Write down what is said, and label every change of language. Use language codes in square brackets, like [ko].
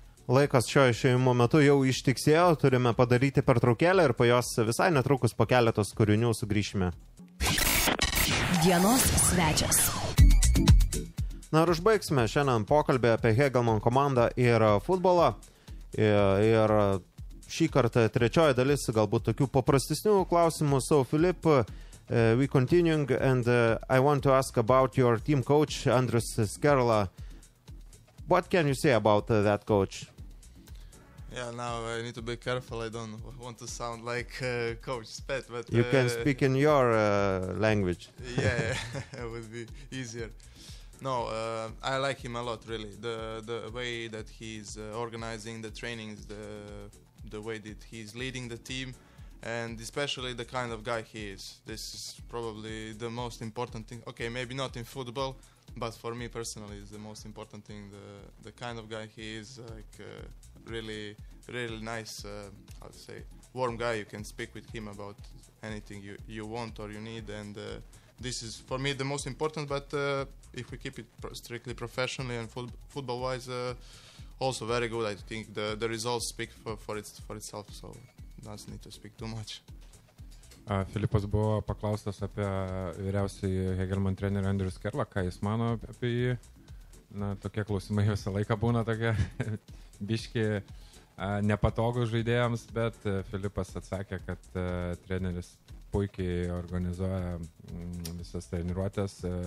[lt] Laikas šio išėjimo metu jau ištiksėjo, turime padaryti pertraukėlę ir po jos visai netrukus po keletos kūrinių sugrįšime. Dienos svečias. Na ir užbaigsime šiandien pokalbį apie Hegelman komandą ir futbolą. Ir šį kartą trečioji dalis galbūt tokių paprastesnių klausimų. [en] So, Filip, we continuing and I want to ask about your team coach, Andrius Skerla. What can you say about that coach? Yeah, now I need to be careful. I don't want to sound like Coach Spet, but... You can speak in your language. Yeah, it would be easier. No, I like him a lot, really. The way that he's organizing the trainings, the way that he's leading the team, and especially the kind of guy he is. This is probably the most important thing. Okay, maybe not in football, but for me personally, it's the most important thing. The kind of guy he is, like really nice, how to say, warm guy. You can speak with him about anything you want or you need, and this is for me the most important. But if we keep it strictly professionally and football-wise, also very good. I think the results speak for itself, so doesn't need to speak too much. [lt] Filipas buvo paklaustas apie vyriausiai Hegelman trenerį Andrius Kerlą, ką jis mano apie jį. Na, tokie klausimai visą laiką būna tokie biški nepatogus žaidėjams, bet Filipas atsakė, kad treneris puikiai organizuoja visas treniruotės.